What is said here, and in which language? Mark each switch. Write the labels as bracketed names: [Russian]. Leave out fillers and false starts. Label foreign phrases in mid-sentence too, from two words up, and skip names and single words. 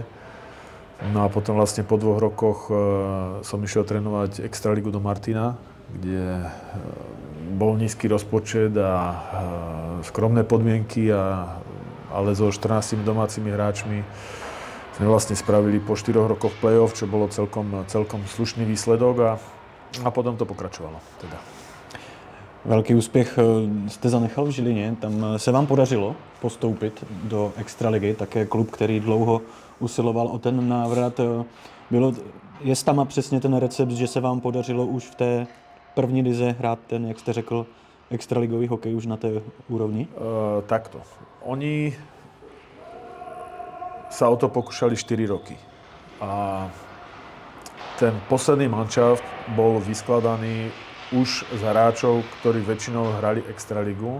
[Slovak] No a potom vlastne po 2 rokoch som išiel trénovať Extraligu do Martina, kde bol nízky rozpočet a skromné podmienky, ale so 14 domácimi hráčmi sme vlastne spravili po 4 rokoch play-off, čo bolo celkom slušný výsledok a potom to pokračovalo. Teda. [Czech] Velký úspěch jste zanechal v Žilině, tam se vám podařilo postoupit do Extraligy, také klub, který dlouho usiloval o ten návrat. Je tam přesně ten recept, že se vám podařilo už v té první lize hrát ten, jak jste řekl, extraligový hokej už na té úrovni? [Slovak] Takto. Oni sa o to pokúšali 4 roky. A ten posledný manšaft bol vyskladaný už z hráčov, ktorí väčšinou hrali Extraligu.